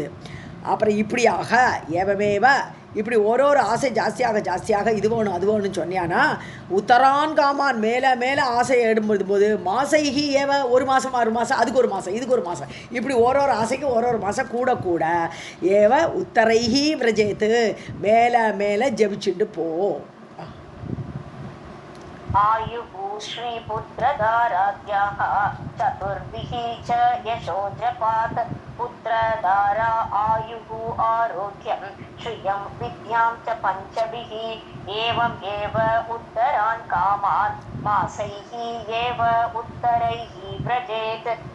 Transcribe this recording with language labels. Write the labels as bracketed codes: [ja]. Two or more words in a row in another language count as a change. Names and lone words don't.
[ta] அப்புறம் இப்படியாக ஏவமேவ இப்படி ஒரு ஆசை ஜாஸ்தியாக இது வேணும் அது வேணும்னு சொன்னியானா [sa] उत्तरान् कामान् [ta] மேலே மேலே ஆசையை எடும்போது [sa] मासैः एव [ta] 1 மாதம் 6 மாதம் அதுக்கு 1 மாதம் இதுக்கு 1 மாதம் இப்படி ஒரு ஆசைக்கு ஒரு மாதம் கூட [sa] एव उत्तरैः व्रजेत् [ta] மேலே மேலே ஜபிச்சுட்டு போ. [sa] आयुः श्रीपुत्रधाराद्याः चतुर्भिः च यशोजपात् पुत्रधारा आयुः आरोग्यं श्रियं विद्यां च पञ्चभिः एवम् एव उत्तरान् कामान् मासैः एव उत्तरैः व्रजेत्.